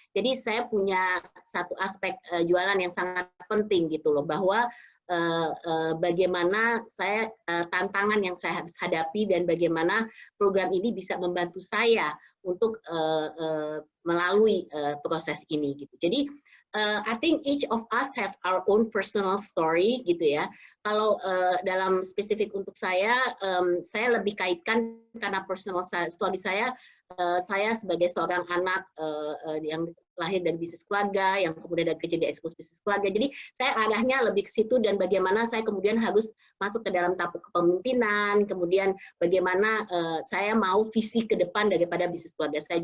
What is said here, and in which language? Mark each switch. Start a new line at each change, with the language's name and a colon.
Indonesian: Jadi saya punya satu aspek jualan yang sangat penting gitu loh, bahwa bagaimana tantangan yang saya harus hadapi dan bagaimana program ini bisa membantu saya untuk melalui proses ini gitu.
English: Jadi I think each of us have our own personal story
Indonesian: gitu ya. Kalau dalam spesifik untuk saya lebih kaitkan karena personal story saya sebagai seorang anak yang lahir dari bisnis keluarga, yang kemudian ada kerja di ekspos bisnis keluarga. Jadi saya arahnya lebih ke situ dan bagaimana saya kemudian harus masuk ke dalam tapu kepemimpinan, kemudian bagaimana saya mau visi ke depan daripada bisnis keluarga saya.